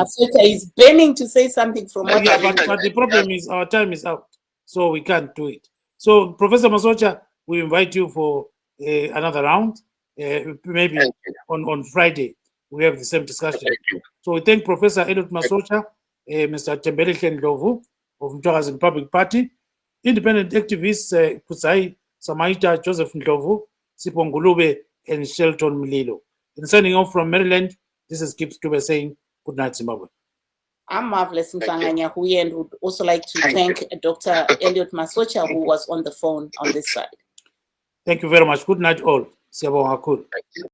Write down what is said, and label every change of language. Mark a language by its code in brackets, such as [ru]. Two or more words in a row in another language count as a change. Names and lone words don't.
[en] Masocha is burning to say something from what Yeah, but the problem is our time is out, so we can't do it. So, Professor Masocha, we invite you for another round, maybe on Friday. We have the same discussion. So we thank Professor Ellion Masocha, Mr. Thembelihle Ndlovu of Mtwakazi Republic Party, independent activists Kudzai Samaita, Joseph Ndlovu, Sipho Ngulube, and Shelton Mlilo. And signing off from Maryland, this is Gibbs Dube saying good night, Zimbabwe. I'm Marvelous Mhlanga-Nyahuye, and would also like to thank Dr. Ellion Masocha, who was on the phone on this side. Thank you very much. Good night, all. [nd] Siyabonga kakhulu.